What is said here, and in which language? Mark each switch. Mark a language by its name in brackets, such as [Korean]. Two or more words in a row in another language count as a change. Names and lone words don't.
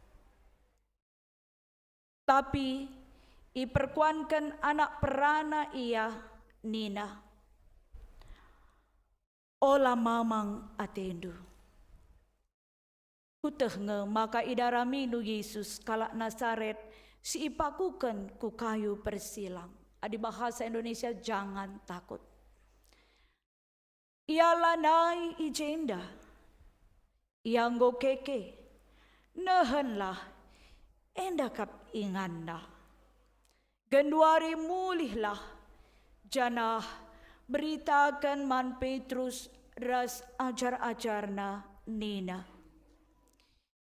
[Batak Karo] Tapi iperkuankan anak perana ia nina. Ola mamang atendu. Kuteh maka idarami nu Yesus kalak Nazaret si ipakukan ku kayu persilang. [Indonesian] Adi bahasa Indonesia jangan takut. [Batak Karo] Ia lanai ijenda. Ia nggo keke. Nehenlah endakap inganda. Genduari mulihlah janah beritakan man Petrus ras ajar-ajarna nina.